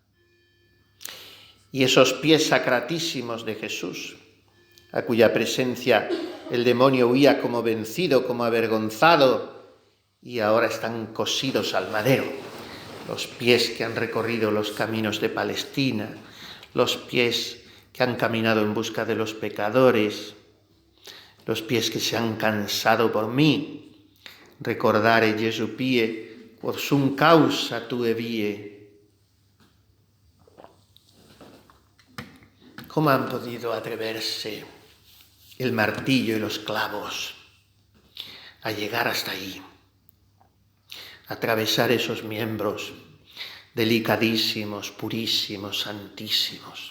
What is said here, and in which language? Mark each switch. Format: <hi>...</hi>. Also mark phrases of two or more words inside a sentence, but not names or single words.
<es>Y esos pies sacratísimos de Jesús, a cuya presencia el demonio huía como vencido, como avergonzado, y ahora están cosidos al madero. Los pies que han recorrido los caminos de Palestina, los pies que han caminado en busca de los pecadores, los pies que se han cansado por mí.</es> <la>Recordare Jesu pie, quod sum causa tue vie.</la> <es>¿Cómo han podido atreverse el martillo y los clavos a llegar hasta ahí? Atravesar esos miembros delicadísimos, purísimos, santísimos.</es>